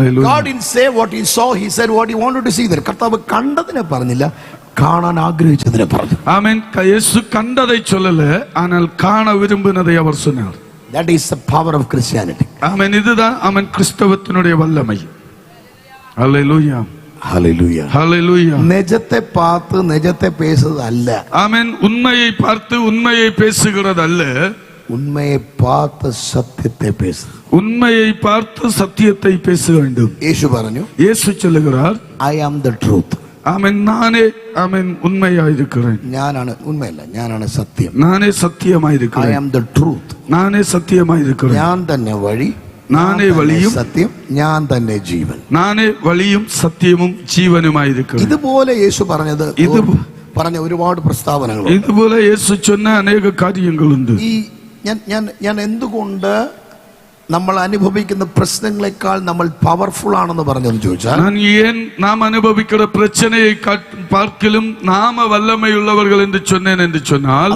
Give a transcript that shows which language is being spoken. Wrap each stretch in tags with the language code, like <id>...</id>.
<en>God didn't say what he saw, he said what he wanted to see there.</en> <ml>കർത്താവ് കണ്ടതിനെ പറഞ്ഞില്ല, കാണാൻ ആഗ്രഹിച്ചതിനെ പറഞ്ഞു. ആമേൻ.</ml> <ta>യേശു കണ്ടதை சொல்லல, ஆனால் காண விரும்பினதை அவர் சொன்னார்.</ta> <en>That is the power of Christianity.</en> <ta>ஆமென். இதுதான் ஆமென் கிறிஸ்தவத்தினுடைய வல்லமை. ஹல்லேலூயா. ஹalleluya. ஹalleluya. நிஜத்தை பார்த்து நிஜத்தை பேசுறது அல்ல. ஆமென். உண்மையை பார்த்து உண்மையை பேசுகிறது அல்ல, உண்மையை பார்த்து சத்தியத்தை பேசு. உண்மையை பார்த்து சத்தியத்தை பேச வேண்டும்.</ta> <ml>യേശു പറഞ്ഞു,</ml> <ta>இயேசு சொல்லுகிறார்,</ta> <en>I am the truth.</en> <ta>ஆமென், நானே ஆமென் உண்மையாயிருக்கிறேன்.</ta> <ml>ഞാനാണ് ഉണ്മയല്ല, ഞാനാണ് സത്യം.</ml> <ta>நானே</ta> <en>I</en> <ta>சத்தியமாயிருக்கிறேன்.</ta> <en>am the truth.</en> <ta>நானே சத்தியமாயிருக்கிறேன்.</ta> <ml>ഞാൻ തന്നെ വഴി,</ml> <ta>நானே வழியும்</ta> <ml>സത്യം, ഞാൻ തന്നെ ജീവൻ.</ml> <ta>நானே வழியும் சத்தியமும் ஜீவனுமாயிருக்கிறேன்.</ta> <ml>ഇതുപോലെ യേശു പറഞ്ഞത് പറഞ്ഞ ഒരുപാട് പ്രസ്താവനകൾ.</ml> <ta>இதுபோல இயேசு சொன்ன அநேக காரியங்கள் உண்டு.</ta> <ml>ഈ ഞാൻ എന്തുകൊണ്ട് നമ്മൾ അനുഭവിക്കുന്ന പ്രശ്നങ്ങളെക്കാൾ നമ്മൾ പവർഫുൾ ആണെന്ന് പറഞ്ഞെന്ന് ചോദിച്ചാൽ,</ml> <ta>நான் ஏன் நாம் அனுபவிக்கிற பிரச்சனையை பார்க்கிலும் நாம வல்லமையுள்ளவர்கள் என்று சொன்னேன் என்று சொன்னால்,</ta>